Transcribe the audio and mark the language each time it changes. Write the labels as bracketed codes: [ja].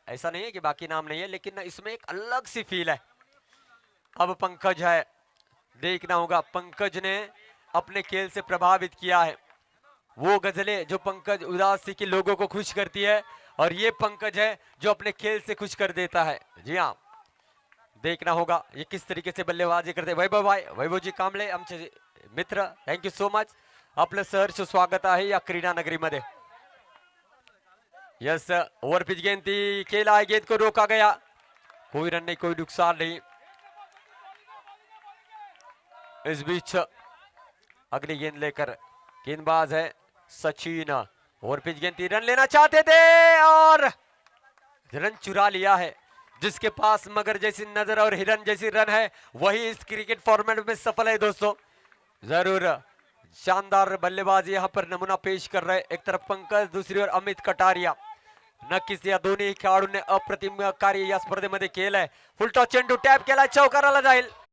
[hi] ऐसा नहीं है कि बाकी नाम नहीं है, लेकिन इसमें एक अलग सी फील है। अब पंकज है, देखना होगा। पंकज ने अपने खेल से प्रभावित किया है। वो गजलें जो पंकज उदासी के लोगों को खुश करती है, और ये पंकज है जो अपने खेल से खुश कर देता है। जी हाँ, देखना होगा ये किस तरीके से बल्लेबाजी करते हैं। [mr] वैभव भाई, वैभव जी कांबळे आमचे मित्र, [en] thank you so much, [mr] आपलं सहर्ष स्वागत आहे या क्रीडा नगरीमध्ये। [hi] यस, ओवर पिच गेंद ती खेला है, गेंद को रोका गया, कोई रन नहीं, कोई नुकसान नहीं। इस बीच अगली गेंद लेकर गेंदबाज है सचिन। ओवर पिच गेंद, 3 रन लेना चाहते थे और रन चुरा लिया है। जिसके पास मगर जैसी नजर और हिरन जैसी रन है, वही इस क्रिकेट फॉर्मेट में सफल है दोस्तों। जरूर शानदार बल्लेबाजी यहाँ पर नमूना पेश कर रहे, एक तरफ पंकज, दूसरी ओर अमित कटारिया। [mr] नक्कीच या दोन्ही खेळाडूंनी अप्रतिम कार्य या स्पर्धेमध्ये केलंय। फुलटॉस चेंडू टॅप केला, चौकाराला जाईल।